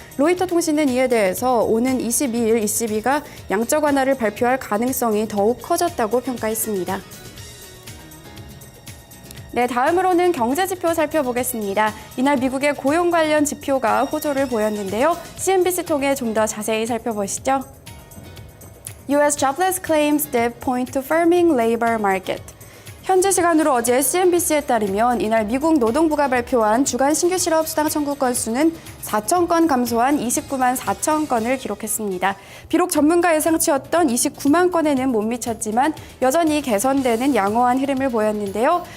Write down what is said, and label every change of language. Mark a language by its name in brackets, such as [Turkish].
[Korean] 로이터 통신은 이에 대해서 오는 22일 ECB가 양적 완화를 발표할 가능성이 더욱 커졌다고 평가했습니다. 네, 다음으로는 경제 지표 살펴보겠습니다. 이날 미국의 고용 관련 지표가 호조를 보였는데요. CNBC 통해 좀 더 자세히 살펴보시죠. [English] U.S. jobless claims dip point to firming labor market. [Korean] 현지 시간으로 어제 CNBC에 따르면 이날 미국 노동부가 발표한 주간 신규 실업 수당 청구 건수는 4천 건 감소한 29만 4천 건을 기록했습니다. 비록 전문가 예상치였던 29만 건에는 못 미쳤지만 여전히 개선되는 양호한 흐름을 보였는데요.